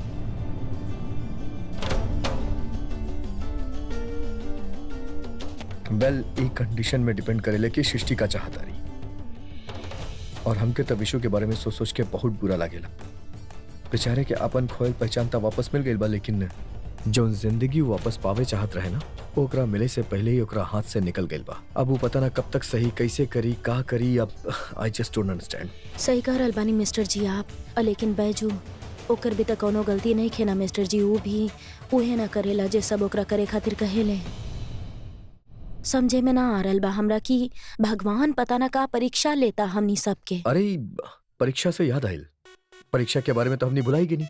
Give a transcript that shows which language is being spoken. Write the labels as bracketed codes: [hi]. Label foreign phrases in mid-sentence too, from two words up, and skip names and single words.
[bho] वेल ई कंडीशन में डिपेंड करेले कि सृष्टि का चाहता रही, और हमके तब विशु के बारे में सोच सोच के बहुत बुरा लागेला। बेचारे के अपन खोयल पहचान ता वापस मिल गई बा, लेकिन जो जिंदगी वापस पावे चाहत रहे ना, ओकरा मिले से पहले ही ओकरा हाथ से निकल गई बा। अब वो पता ना कब तक सही कैसे करी का करी। [en] अब I just don't understand. [bho] सही कह रहल बानी मिस्टर जी आप, लेकिन बैजू ओकर भी त कोनो गलती नहीं खे ना मिस्टर जी। ऊ भी उहे ना करेला जे सब ओकरा करे खातिर कहेले। समझे में ना आ रहल बा हमरा कि भगवान पता ना का परीक्षा लेता हमनी सबके। अरे परीक्षा से याद आयल, परीक्षा के बारे में तो हमने बुलाई की नहीं।